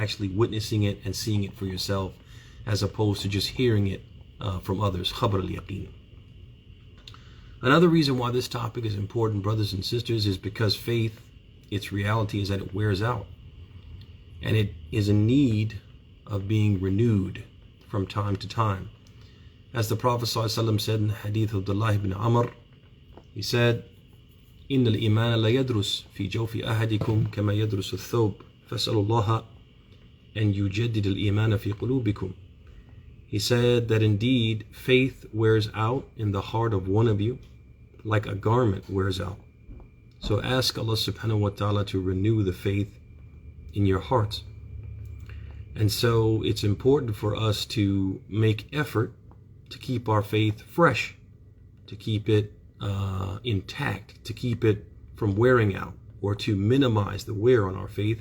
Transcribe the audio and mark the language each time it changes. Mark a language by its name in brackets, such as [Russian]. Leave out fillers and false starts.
[English] Actually witnessing it and seeing it for yourself, as opposed to just hearing it from others. Khabr al-yaqeen. Another reason why this topic is important, brothers and sisters, is because faith, its reality is that it wears out. And it is in need of being renewed from time to time. [Arabic] As the Prophet ﷺ said in the hadith of Abdullah ibn Amr, he said, إِنَّ الْإِيمَانَ لَيَدْرُسْ فِي جَوْفِ أَحَدِكُمْ كَمَا يَدْرُسُ الثَّوْبِ فَاسْأَلُوا اللَّهَ أَنْ يُجَدِّدَ الْإِيمَانَ فِي قُلُوبِكُمْ. [English] He said that indeed faith wears out in the heart of one of you like a garment wears out. So ask Allah subhanahu wa ta'ala to renew the faith in your hearts. And so it's important for us to make effort to keep our faith fresh, to keep it intact, to keep it from wearing out, or to minimize the wear on our faith.